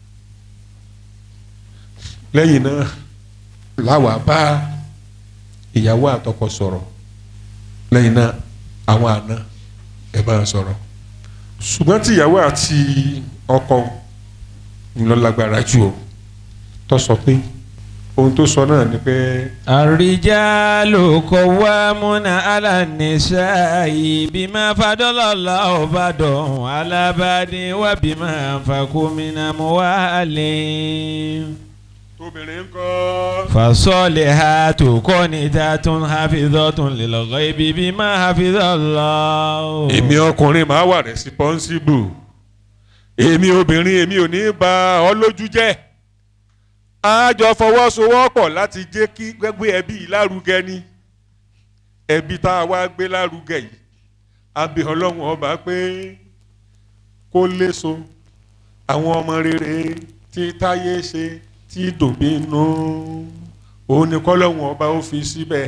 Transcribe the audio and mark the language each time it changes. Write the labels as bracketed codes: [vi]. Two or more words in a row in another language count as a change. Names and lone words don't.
[yo] Lẹ́yìn náà láwa bá ìyàwó àtọkọ sọ̀rọ̀, lẹ́yìn náà àwọn àna ẹ bá sọ̀rọ̀. Ṣùgbọ́n tí ìyàwó àti ọkọ ń lọ lágbára jù o tó sọ pé ohun tó sọ náà ni pé. [ar] الرجال قوامون على النساء بما فضل الله بعضهم على بعض وبما أنفقوا من أموالهم. [yo] Obìnrin kọ́. [ar] فالصالحات قانتات حافظات للغيب بما حفظ الله. [yo] Èmi ọkùnrin máa wà responsible èmi obìnrin èmi ò ní bà ọ́ lójú jẹ́ a jọ fọwọ́sowọ́pọ̀ láti jẹ́ kí gbé ẹbí yìí lárugẹ ni ẹbí tá a wá gbé lárugẹ yìí a bí Ọlọ́run ọba pé kó léso àwọn ọmọ rere tí táyé ṣe tí dòbínú òun ni kọ́lọ́hún ọba ó fi síbẹ̀.